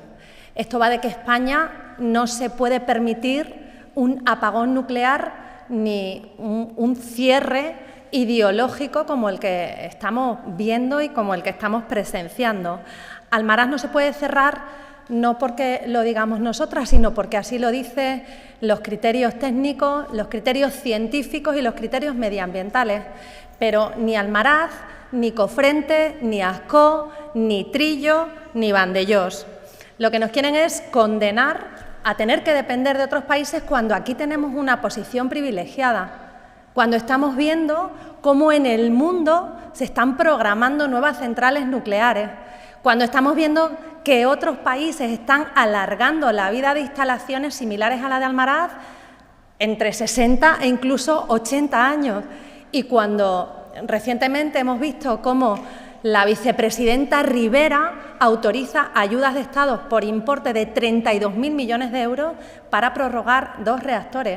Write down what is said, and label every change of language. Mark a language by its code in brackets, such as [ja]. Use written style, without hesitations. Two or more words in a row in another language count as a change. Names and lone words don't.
[es] Esto va de que España no se puede permitir un apagón nuclear ni un cierre ideológico como el que estamos viendo y como el que estamos presenciando. Almaraz no se puede cerrar no porque lo digamos nosotras, sino porque así lo dicen los criterios técnicos, los criterios científicos y los criterios medioambientales. Pero ni Almaraz, ni Cofrente, ni Ascó, ni Trillo, ni Vandellós. Lo que nos quieren es condenar a tener que depender de otros países cuando aquí tenemos una posición privilegiada, cuando estamos viendo cómo en el mundo se están programando nuevas centrales nucleares, cuando estamos viendo que otros países están alargando la vida de instalaciones similares a la de Almaraz entre 60 e incluso 80 años, y cuando recientemente hemos visto cómo la vicepresidenta Rivera autoriza ayudas de Estado por importe de 32.000 millones de euros para prorrogar 2 reactores.